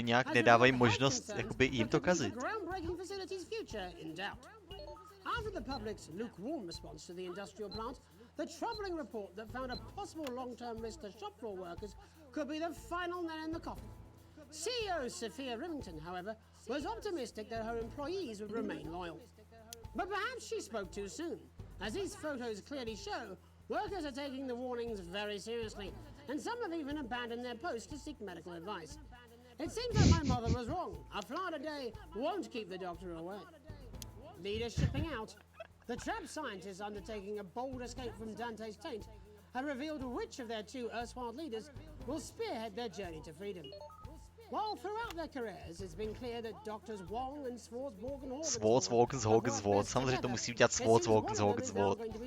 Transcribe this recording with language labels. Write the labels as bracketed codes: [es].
[cs] Mi nějak nedávají možnost jakoby jim to kazit. [en] the groundbreaking facility's future in doubt. After the public's lukewarm response to the industrial plant, the troubling report that found a possible long-term risk to shop floor workers could be the final nail in the coffin. CEO Sophia Remington, however, was optimistic that her employees would remain loyal. But perhaps she spoke too soon. As these photos clearly show, workers are taking the warnings very seriously, and some have even abandoned their posts to seek medical advice. It seems like my mother was wrong. A flood a day won't keep the doctor away. Leaders shipping out. The trapped scientists undertaking a bold escape from Dante's taint have revealed which of their two erstwhile leaders will spearhead their journey to freedom. While throughout their careers, it's been clear that doctors Wong and Swartzwalkensword. [cs] Samozřejmě to musí udělat Swartzwalkensword.